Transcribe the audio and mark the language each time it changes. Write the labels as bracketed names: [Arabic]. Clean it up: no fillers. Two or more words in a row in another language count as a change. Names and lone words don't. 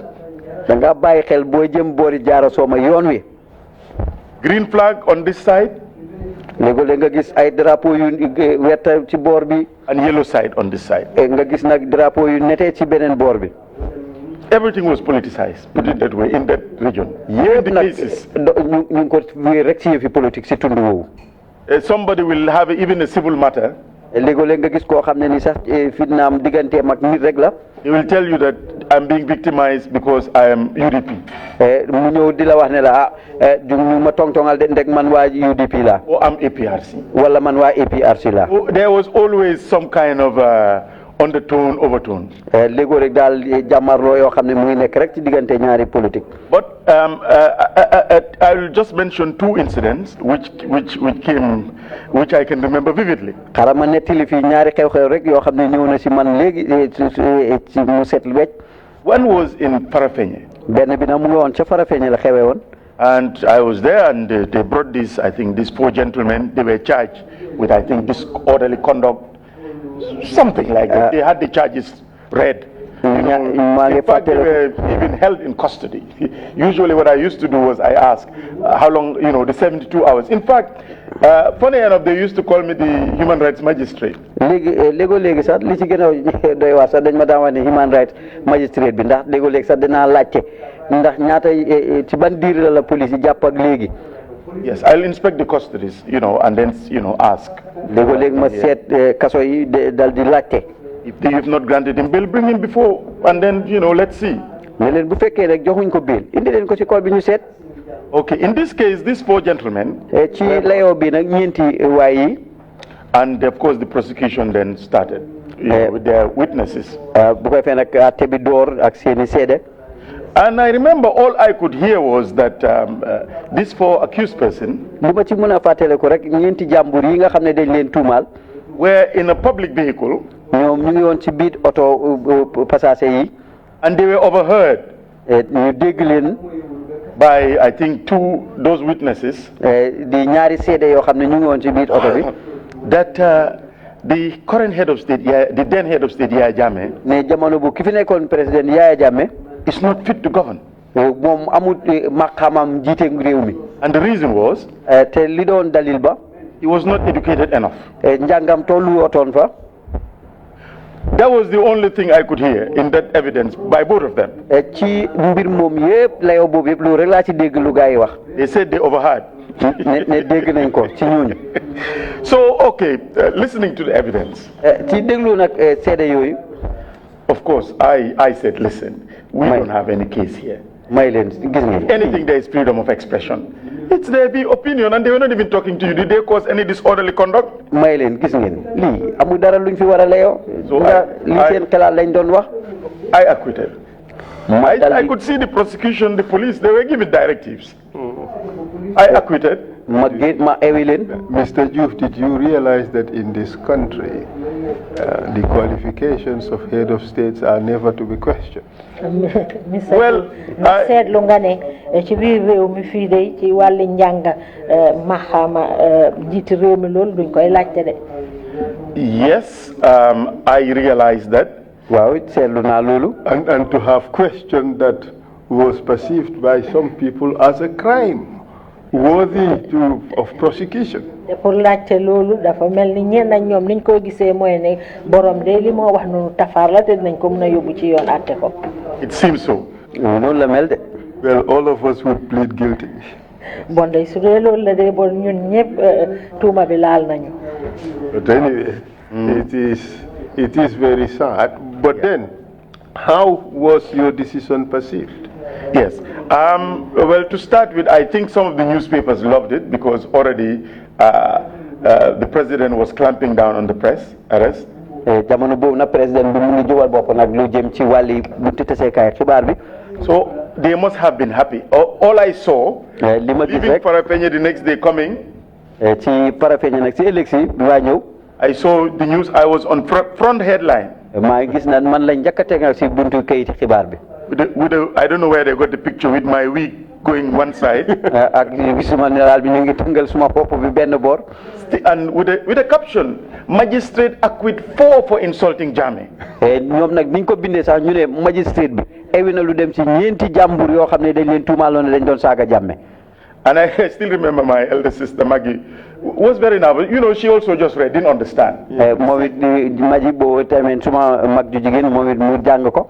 [Wolof] da nga bàyyi xel boo jëm boori Jarasoma yoon wi. [English] Green flag on this side. [Wolof] léegi nga gis ay drapeau yu wert ci boor bi. [English] And yellow side on this side. [Wolof] nga gis nag drapeau yu nete ci beneen boor bi. [English] Everything was politicized, put it that way, in that region. [Wolof] yëpp nag ñu ngi ko wéer rek ci yëfi politique ci tund woowu. [English] Somebody will have even a civil matter. [Wolof] léegi nga gis koo xam ne ni sax fitnaam digganteem ak nit rek la. [English] He will tell you that I'm being victimized because I am UDP. [Wolof] mu ñëw di la wax ne la ñu ma tongtongal de ndek man waa UDP la. [English] Or I'm APRC. [Wolof] wala man waa APRC la. [English] There was always some kind of undertone, overtone. [Wolof] léegoo rek daal jàmmarloo yoo xam ne mu ngi nekk rek ci diggante ñaari politique. [English] But I will just mention two incidents which I can remember vividly. [Wolof] xaaral ma nettali fii ñaari xew-xew rek yoo xam ne ñëw na si man léegi ci mu set wecc. [English] One was in Farafenni. [Wolof] benn bi nag mu ngi woon ca Farafenni la xewee woon. [English] And I was there, and they brought these four gentlemen. They were charged with, disorderly conduct, something like that. They had the charges read. In fact, they were even held in custody. Usually what I used to do was I ask, how long, the 72 hours. In fact, funny enough, they used to call me the human rights magistrate. [Wolof] Léegi sax li ci gën a doy waar sax dañ ma daan wax ne [English] human rights magistrate [Wolof] bi ndax léegi sax dinaa laajte ndax ñaata ci ban diir la police yi jàpp ak léegi. [English] Yes, I'll inspect the custodies, and then, ask. [Wolof] Léegi ma seet kaso yi dal di laajte. [English] If they have not granted him bail, bring him before, and then, let's see. [Wolof] Ne leen bu fekkee rek joxuñ ko bail indi leen ko ci cour bi ñu seet. [English] Okay, in this case, these 4 gentlemen. [Wolof] Ci layoo bi nag ñeenti waay yi. [English] And of course, the prosecution then started with their witnesses. [Wolof] Bu ko fee nag àtte bi door ak seeni seede. [English] And I remember all I could hear was that these 4 accused persons. [Wolof] Li ma ci mën a fàttale ko rek ñeenti jàmbur yi nga xam ne dañ leen tuumaal. [English] Were in a public vehicle. [Wolof] ñoom ñu ngi woon ci biir oto passager yi. [English] And they were overheard. [Wolof] ñu dégg leen. [English] By I think those witnesses. [Wolof] Di ñaari seede yoo xam ne ñu ngi woon ci biir oto bi. [English] That the current head of state, the then head of state, Yaya Jammeh. [Wolof] Ne jamono bu ki fi nekkoon président Yaya Jammeh. [English] Is not fit to govern. [Wolof] Moom amul maqaamam jiite réew mi. [English] And the reason was. [Wolof] Te li doon dalil ba. [English] He was not educated enough. [Wolof] Njàngam tollu otoon fa. [English] That was the only thing I could hear in that evidence by both of them. [Wolof] Ci mbir moom yëpp layoo boobu yëpp lu rek laa ci dégg lu gaa yi wax. [English] They said they overheard. [Wolof] ne dégg nañ ko ci ñooñu. [English] So okay, listening to the evidence. [Wolof] Ci déglu nag seede yooyu. [English] Of course, I said, listen, we don't have any case here. [Wolof] May leen gis ngeen. [English] Anything there is freedom of expression. It's their opinion, and they were not even talking to you. Did they cause any disorderly conduct? [Wolof] May leen gis ngeen lii amul dara luñ fi war a layoo. [English] So [Wolof] li seen xalaat lañ doon wax. [English] I acquitted. I could see the prosecution, the police, they were giving directives. I acquitted. Mr. Joof, did you realize that in this country, the qualifications of head of states are never to be questioned? Well, [Wolof] seetlu nga ne ci biir réew mi fii de ci wàllu njàng maxaama jiiti réew mi loolu duñ koy laajte de. [English] Yes, I realized that. [Wolof] Waaw seetlu naa loolu. [English] And to have questioned that was perceived by some people as a crime worthy of prosecution. [Wolof] te pour laajte loolu dafa mel ni ñenn ak ñoom niñ ko gisee mooy ne borom de li moo wax noonu tafaar la te dinañ ko mën a yóbbu ci yoon àtte ko. [English] It seems so. [Wolof] noonu la mel de. [English] Well, all of us would plead guilty. [Wolof] Bon day su dee loolu la de bon ñun ñëpp tuuma bi laal nañu. [English] But anyway, it is very sad. But then, how was your decision perceived? Yes. Well, to start with, I think some of the newspapers loved it because already the president was clamping down on the press arrest. [Wolof] jamono boobu nag président bi mu ngi jógal bopp nag lu jëm ci wàlli buntu taseekaay xibaar bi. [English] So they must have been happy. All I saw, leaving Farafenni the next day coming. [Wolof] ci Farafenni nag ci élection bi waa ñëw. [English] I saw the news. I was on front headline. [Wolof] maa ngi gis naan man lañ njëkk a tegal si buntu kayiti xibaar bi. [English] I don't know where they got the picture with my wig going one side. [Wolof] ak gisuma ne daal bi ñu ngi tëngal suma bopp bi benn boor. [English] And with a caption, magistrate acquit 4 for insulting Jammeh. [Wolof] ñoom nag biñ ko bindee sax ñu ne magistrate bi ewi na lu dem si ñeenti jàmbur yoo xam ne dañ leen tuumaaloon ne dañ doon saaga Jammeh. [English] And I still remember my elder sister Maggie was very nervous. You know, she also just read, didn't understand. [Wolof] moom it Maggie boobu tamit suma mag ju jigéen moom it mu jàng ko.